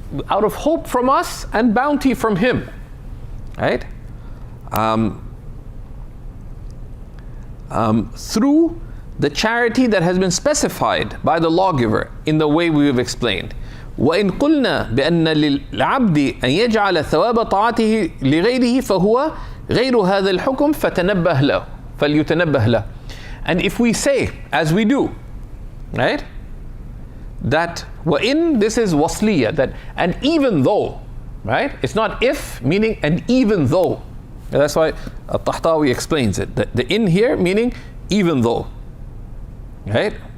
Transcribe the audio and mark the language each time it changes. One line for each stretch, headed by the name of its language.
English: Out of hope from us and bounty from him, right? Through the charity that has been specified by the lawgiver in the way we have explained.
Arabic: وإن قلنا بأن للعبد أن يجعل ثواب طاعته لغيره فهو غير هذا الحكم فتنبه له فليتنبه له.
English: And if we say, as we do, right, that وإن, this is wasliya, that and even though, right, it's not if meaning and even though. That's why al-Tahtawi explains it. The in here meaning even though, right?